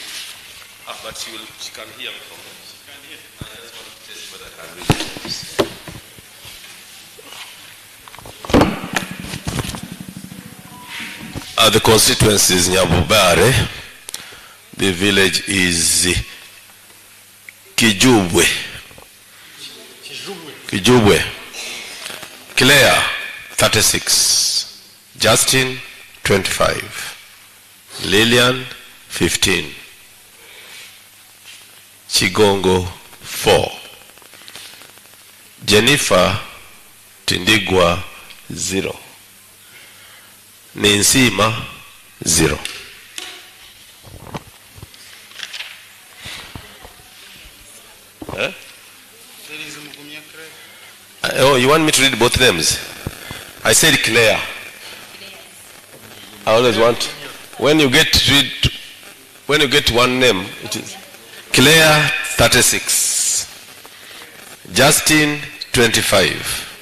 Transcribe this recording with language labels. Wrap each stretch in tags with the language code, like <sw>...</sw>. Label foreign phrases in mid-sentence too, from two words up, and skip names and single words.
<en>But she can hear me from there. She can hear. I just want to test whether I can read this. The constituency is Nyabubare. The village is Kijubwe. Claire 36. Justin 25. Lilian 15. Chigongo 4. Jennifer Tindigwa 0. Ninsima 0. Oh, you want me to read both names? I said Claire. I always want, when you get one name, it is Claire 36, Justin 25.</en>